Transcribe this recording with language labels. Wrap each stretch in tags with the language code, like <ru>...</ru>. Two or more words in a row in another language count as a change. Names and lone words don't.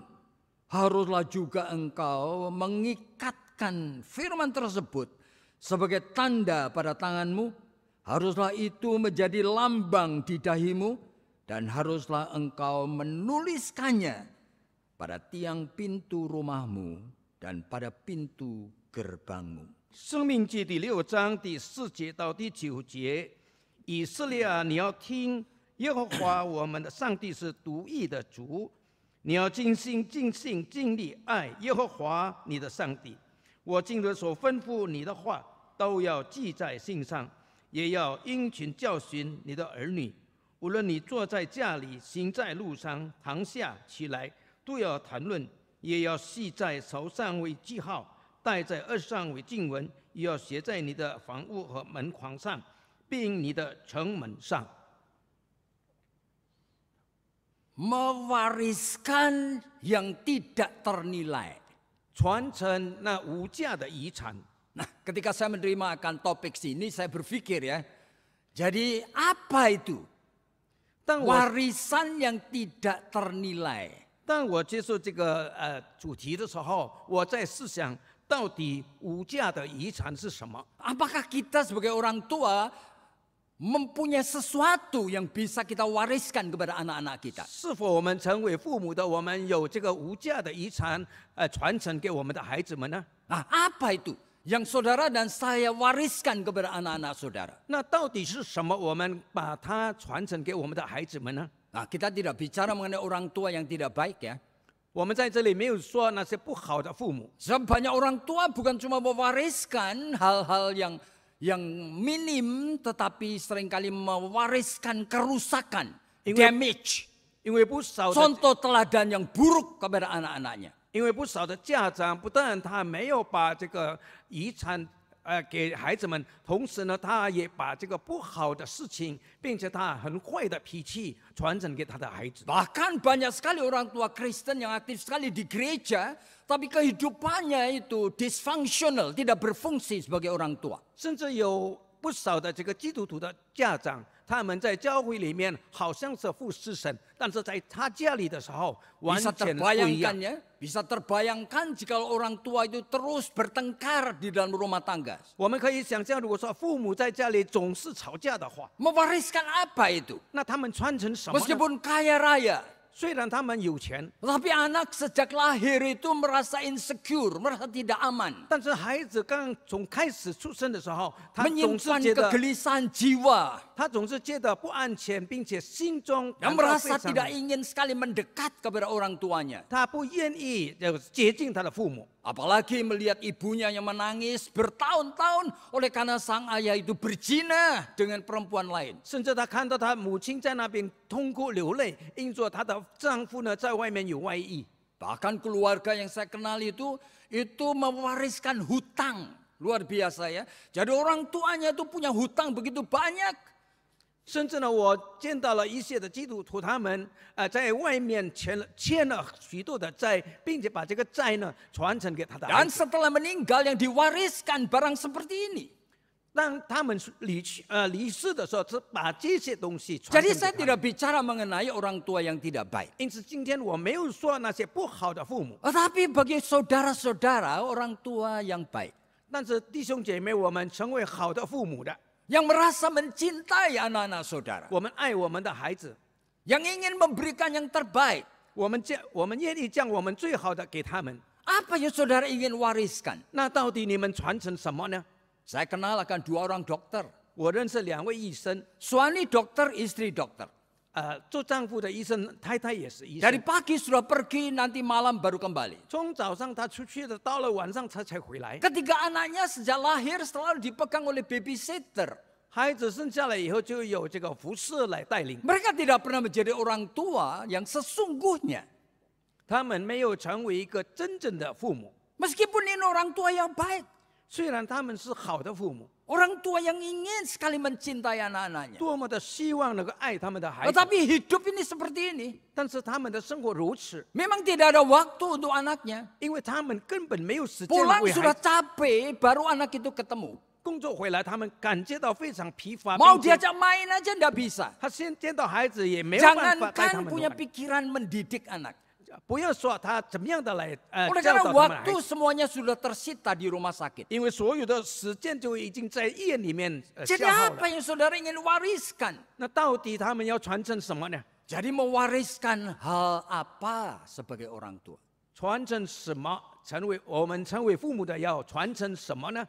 <id>Haruslah juga engkau mengikatkan firman tersebut sebagai tanda pada tanganmu. Haruslah itu menjadi lambang di dahimu, dan haruslah engkau menuliskannya pada tiang pintu rumahmu dan pada pintu gerbangmu.</id> <zh>生命记第6章第4节到第9节，以色列啊，你要听耶和华我们的上帝是独一的主，你要尽心尽性尽力爱耶和华你的上帝。我今日所吩咐你的话，都要记在心上，也要殷勤教训你的儿女。无论你坐在家里，行在路上，躺下起来，都要谈论，也要系在手上为记号，戴在耳上为经文，也要写在你的房屋和门框上，并你的城门上。</zh> <id>Mewariskan yang tidak ternilai.</id> <zh>传承那无价的遗产。</zh> <id>Nah, ketika saya menerima akan topik sini, saya berpikir ya, jadi apa itu</id> <zh>当我</zh> <id>warisan yang tidak ternilai?</id> <zh>当我接受这个主题的时候，我在思想到底无价的遗产是什么？</zh> <id>Apakah kita sebagai orang tua mempunyai sesuatu yang bisa kita wariskan kepada anak-anak kita?</id> <zh>是否我们成为父母的，我们有这个无价的遗产传承给我们的孩子们呢？</zh> <id>Nah, apa itu yang saudara dan saya wariskan kepada anak-anak saudara?</id> <zh>那到底是什么？我们把它传承给我们的孩子们呢？</zh> <id>Nah, kita tidak bicara mengenai orang tua yang tidak baik ya.</id> <zh>我们在这里没有说那些不好的父母，</zh> <id>Sebab banyak orang tua bukan cuma mewariskan hal-hal yang minim, tetapi seringkali mewariskan kerusakan, damage,</id> <zh>因为不少的</zh> <id>contoh teladan yang buruk kepada anak-anaknya.</id> <zh>因为不少的家长不但他没有把这个遗产给孩子们，同时呢，他也把这个不好的事情，并且他很坏的脾气传承给他的孩子。</zh> <id>Bahkan banyak sekali orang tua Kristen yang aktif sekali di gereja, tapi kehidupannya itu dysfunctional, tidak berfungsi sebagai orang tua.</id> <zh>甚至有不少的这个基督徒的家长，他们在教会里面好像是服侍神，但是在他家里的时候完</zh> <id>Bisa</id> <zh>全不一样</zh> <id>terbayangkan。ya, bisa terbayangkan jika orang tua itu terus bertengkar di dalam rumah tangga.</id> <zh>我们可以想象，如果说父母在家里总是吵架的话，</zh> <id>Mewariskan apa itu?</id> <zh>那他们传承什么呢？</zh> <id>Meskipun kaya raya,</id> <zh>虽然他们有钱，</zh> <id>tapi anak sejak lahir itu merasa insecure, merasa tidak aman.</id> <zh>但是孩子刚从开始出生的时候，他总是</zh> <id>Menyimpan</id> <zh>觉得</zh> <id>kegelisahan jiwa.</id> <zh>他总是觉得不安全，并且心中</zh> <id>Yang</id> <zh>感到</zh> <id>merasa</id> <zh>非常</zh> <id>tidak ingin sekali mendekat kepada orang tuanya.</id> <zh>他不愿意接近他的父母。</zh> <id>Apalagi melihat ibunya yang menangis bertahun-tahun oleh karena sang ayah itu berzina dengan perempuan lain.</id> <zh>甚至他看到他母亲在那边痛哭流泪，因着她的丈夫呢在外面有外遇。</zh> <id>Bahkan keluarga yang saya kenal itu mewariskan hutang. Luar biasa ya. Jadi orang tuanya itu punya hutang begitu banyak.</id> <zh>甚至呢，我见到了一些的基督徒，他们在外面欠了许多的债，并且把这个债呢传承给他的孩</zh> <id>Dan</id> <zh>子。</zh> <id>setelah meninggal yang diwariskan barang seperti ini.</id> <zh>当他们离世的时候，只把这些东西传</zh> <id>Jadi</id> <zh>承</zh> <id>saya</id> <zh>给他们。</zh> <id>tidak bicara mengenai orang tua yang tidak baik.</id> <zh>因此，今天我没有说那些不好的父母，</zh> <id>Tetapi bagi saudara-saudara orang tua yang baik.</id> <zh>但是弟兄姐妹，我们成为好的父母的，</zh> <id>Yang merasa mencintai anak-anak saudara.</id> <zh>我们爱我们的孩子，</zh> <id>Yang ingin memberikan yang terbaik.</id> <zh>我们愿意将我们最好的给他们。</zh> <id>Apa yang saudara ingin wariskan?</id> <zh>那到底你们传承什么呢？</zh> <id>Saya kenal akan 2 orang dokter.</id> <zh>我认识2位医生，</zh> <id>Suami dokter, istri dokter.</id> <zh>做丈夫的医生，太太也是医</zh> <id>Dari</id> <zh>生。</zh> <id>pagi sudah pergi, nanti malam baru kembali.</id> <zh>从早上他出去的，到了晚上他才回来。</zh> <id>Ketiga anaknya sejak lahir selalu dipegang oleh babysitter.</id> <zh>孩子生下来以后，就有这个服侍来带领，</zh> <id>Mereka tidak pernah menjadi orang tua yang sesungguhnya.</id> <zh>他们没有成为一个真正的父母。</zh> <id>Meskipun ini orang tua yang baik.</id> <zh>虽然他们是好的父母，</zh> <id>Orang tua yang ingin sekali mencintai anak-anaknya.</id> <zh>多么的希望能够爱他们的孩子，</zh> <id>Tetapi hidup ini seperti ini.</id> <zh>但是他们的生活如此，</zh> <id>Memang tidak ada waktu untuk anaknya.</id> <zh>因为他们根本没有时间</zh> <id>Pulang</id> <zh>为孩</zh> <id>sudah</id> <zh>子。</zh> <id>capek, baru anak itu ketemu.</id> <zh>工作回来，他们感觉到非常疲乏，</zh> <id>Mau</id> <zh>并且</zh> <id>diajak main aja tidak bisa.</id> <zh>他先见到孩子也没有办法带他</zh> <id>Jangankan</id> <zh>们</zh> <id>punya</id> <zh>玩。</zh> <id>pikiran mendidik anak.</id> <zh>不要说他怎么样的来</zh> <id>Oleh</id> <zh>教</zh> <id>karena</id> <zh>导他们的孩</zh> <id>waktu</id> <zh>子，</zh> <id>semuanya sudah tersita di rumah sakit.</id> <zh>因为所有的时间就已经在医院里面</zh> <id>Jadi</id> <zh>消耗</zh> <id>apa</id> <zh>了。</zh> <id>yang saudara ingin wariskan?</id> <zh>那到底他们要传承什么呢？</zh> <id>Jadi mewariskan hal apa sebagai orang tua?</id> <zh>传承什么？我们成为父母的要传承什么呢？</zh>